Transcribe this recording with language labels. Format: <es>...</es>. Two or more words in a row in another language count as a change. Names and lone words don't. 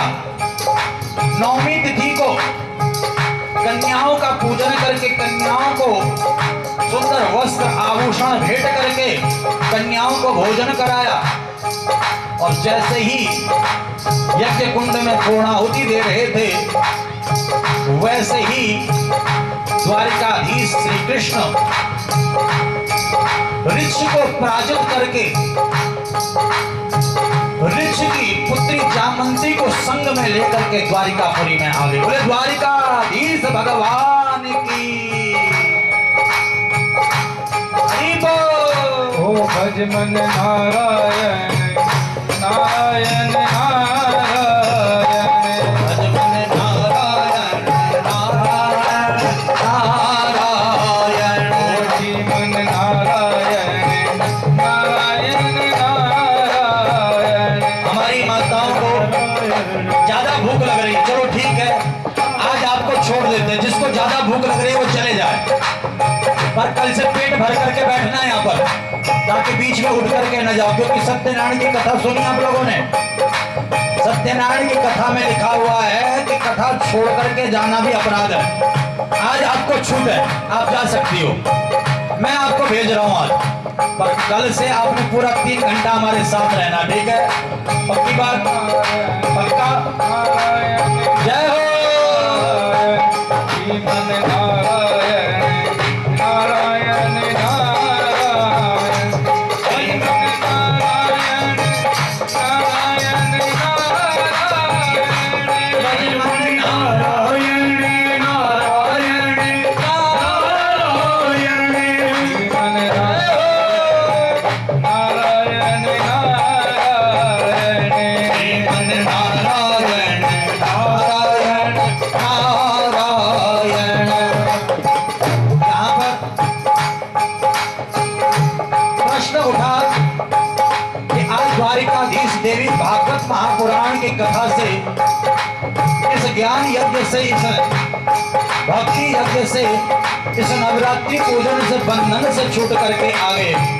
<hi>9वीं तिथि को कन्याओं का पूजन करके कन्याओं को सुंदर वस्त्र आभूषण भेंट करके कन्याओं को भोजन कराया और जैसे ही यज्ञ कुंड में पूर्णाहुति दे रहे थे, वैसे ही द्वारिकाधीश श्री कृष्ण ऋषि को पराजित करके ऋषि की पुत्री जामंती को संग में लेकर के द्वारिकापुरी में आ गए। बोले द्वारिकाधीश भगवान की हरि बोल। ओ भज मन नारायण नारायण नारायण, भज मन नारायण नारायण नारायण, ओ जी मन नारायण नारायण नारायण। हमारी माताओं को ज्यादा भूख लग रही, चलो ठीक है आज आपको छोड़ देते हैं, जिसको ज्यादा भूख लग रही है वो चले जाए, पर कल से पेट भर करके बैठना है यहाँ पर, ताकि बीच में उठ करके न जाओ, क्योंकि सत्यनारायण की कथा सुनी आप लोगों ने। सत्यनारायण की कथा में लिखा हुआ है कि कथा छोड़ करके जाना भी अपराध है। आज आपको छूट है, आप जा सकती हो, मैं आपको भेज रहा हूँ आज, पर कल से आपने पूरा 3 घंटा हमारे साथ रहना, ठीक है? पक्की बात, पक्का? जय हो। जी मन नारायण नारायण नारायण, जी मन नारायण नारायण नारायण, भज मन नारायण नारायण नारायण, जी मन नारायण नारायण, जी मन नारायण नारायण नारायण। यहाँ पर प्रश्न उठा कि आज द्वारिकाधीश देवी भागवत महापुराण की कथा से, इस ज्ञान यज्ञ से, इस भक्ति यज्ञ से, इस नवरात्रि पूजन से, बंधन से छूट करके आ गए।</hi>